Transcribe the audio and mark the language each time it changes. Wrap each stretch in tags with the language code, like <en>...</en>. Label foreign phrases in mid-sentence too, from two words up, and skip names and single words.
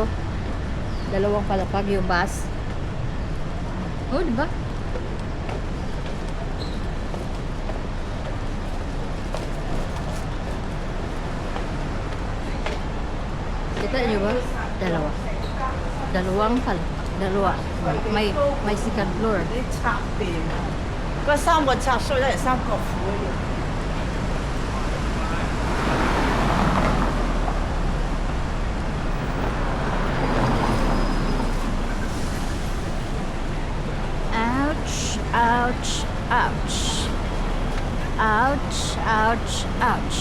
<tl>2 palapag yung bus. Oh, di ba? Kita nyo ba? 2. 2 pala. 2. May</tl> <en>second floor.</en> <yue>嗰3個插水咧係3角虎嘅。</yue> <en>Ouch, ouch, ouch. Ouch, ouch, ouch.</en>